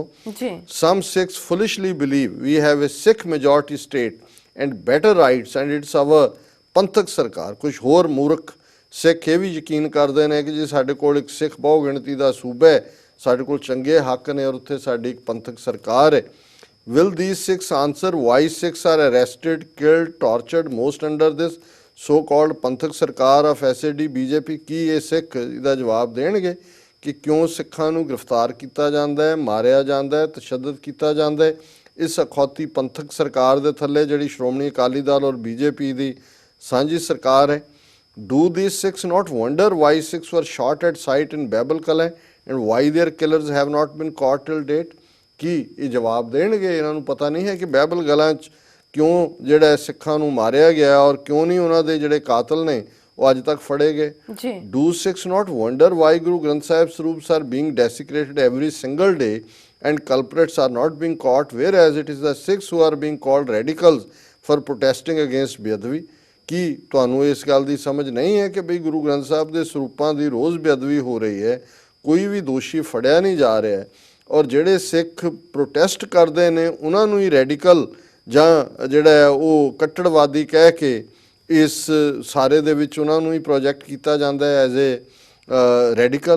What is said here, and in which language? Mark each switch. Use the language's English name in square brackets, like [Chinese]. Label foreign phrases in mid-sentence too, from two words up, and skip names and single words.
[English] some Sikhs foolishly believe we have a Sikh majority state and better rights and it's our [Punjabi] ਪੰਥਕ ਸਰਕਾਰ। ਕੁਝ ਹੋਰ ਮੂਰਖ ਸਿੱਖ ਇਹ ਵੀ ਯਕੀਨ ਕਰਦੇ ਨੇ ਕਿ ਜੇ ਸਾਡੇ ਕੋਲ ਇੱਕ ਸਿੱਖ ਬਹੁ ਗਿਣਤੀ ਦਾ ਸੂਬਾ ਹੈ, ਸਾਡੇ ਕੋਲ ਚੰਗੇ ਹੱਕ ਨੇ ਔਰ ਉੱਥੇ ਸਾਡੀ ਇੱਕ ਪੰਥਕ ਸਰਕਾਰ ਹੈ। [English] ਵਿਲ these Sikhs answer why Sikhs are arrested, killed, tortured most under this so called [Punjabi] ਪੰਥਕ ਸਰਕਾਰ [English] ਆਫ SAD BJP? [Punjabi] ਕੀ ਇਹ ਸਿੱਖ ਇਹਦਾ ਜਵਾਬ ਦੇਣਗੇ ਕਿ ਕਿਉਂ ਸਿੱਖਾਂ ਨੂੰ ਗ੍ਰਿਫਤਾਰ ਕੀਤਾ ਜਾਂਦਾ ਹੈ, ਮਾਰਿਆ ਜਾਂਦਾ ਹੈ, ਤਸ਼ੱਦਦ ਕੀਤਾ ਜਾਂਦਾ ਹੈ ਇਸ ਅਖੌਤੀ ਪੰਥਕ ਸਰਕਾਰ ਦੇ ਥੱਲੇ ਜਿਹੜੀ ਸ਼੍ਰੋਮਣੀ ਅਕਾਲੀ ਦਲ ਔਰ BJP ਦੀ ਸਾਂਝੀ ਸਰਕਾਰ ਹੈ? [English] Do these Sikhs not wonder why Sikhs were shot at sight in Babel Kala and why their killers have not been caught till date? [Punjabi] ਕੀ ਇਹ ਜਵਾਬ ਦੇਣਗੇ? ਇਹਨਾਂ ਨੂੰ ਪਤਾ ਨਹੀਂ ਹੈ ਕਿ ਬਹਿਬਲ ਗਲਾਂ 'ਚ ਕਿਉਂ ਜਿਹੜਾ ਸਿੱਖਾਂ ਨੂੰ ਮਾਰਿਆ ਗਿਆ ਔਰ ਕਿਉਂ ਨਹੀਂ ਉਹਨਾਂ ਦੇ ਜਿਹੜੇ ਕਾਤਲ ਨੇ ਉਹ ਅੱਜ ਤੱਕ ਫੜੇ ਗਏ। ਜੀ [English] Do Sikhs not wonder why Guru Granth Sahib Swarups are being desecrated every single day and culprits are not being caught, whereas it is the Sikhs who are being called radicals for protesting against ਬੇਅਦਬੀ? [Punjabi] ਕੀ ਤੁਹਾਨੂੰ ਇਸ ਗੱਲ ਦੀ ਸਮਝ ਨਹੀਂ ਹੈ ਕਿ ਬਈ ਗੁਰੂ ਗ੍ਰੰਥ ਸਾਹਿਬ ਦੇ ਸਰੂਪਾਂ ਦੀ ਰੋਜ਼ ਬੇਅਦਬੀ ਹੋ ਰਹੀ ਹੈ, ਕੋਈ ਵੀ ਦੋਸ਼ੀ ਫੜਿਆ ਨਹੀਂ ਜਾ ਰਿਹਾ, ਔਰ ਜਿਹੜੇ ਸਿੱਖ ਪ੍ਰੋਟੈਸਟ ਕਰਦੇ ਨੇ ਉਹਨਾਂ ਨੂੰ ਹੀ ਰੈਡੀਕਲ ਜਾਂ ਜਿਹੜਾ ਹੈ ਉਹ ਕੱਟੜਵਾਦੀ ਕਹਿ ਕੇ ਇਸ ਸਾਰੇ ਦੇ ਵਿੱਚ ਉਹਨਾਂ ਨੂੰ ਹੀ ਪ੍ਰੋਜੈਕਟ ਕੀਤਾ ਜਾਂਦਾ ਹੈ [English] as a radical?